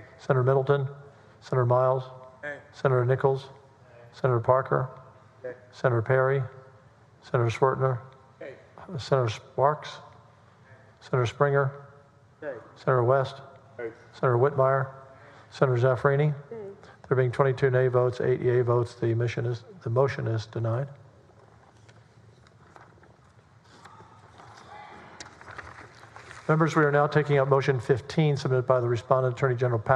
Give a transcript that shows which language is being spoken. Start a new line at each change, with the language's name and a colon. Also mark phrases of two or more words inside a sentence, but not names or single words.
English: Senator Middleton, Senator Miles, Nay. Senator Nichols, Senator Parker, Nay. Senator Perry, Senator Swertner, Nay. Senator Sparks, Senator Springer, Nay. Senator West, Nay. Senator Whitmire, Senator Zaffarini. There being 22 nay votes, 8 yea votes, the motion is denied. Members, we are now taking up motion 15 submitted by the respondent, Attorney General Paxton.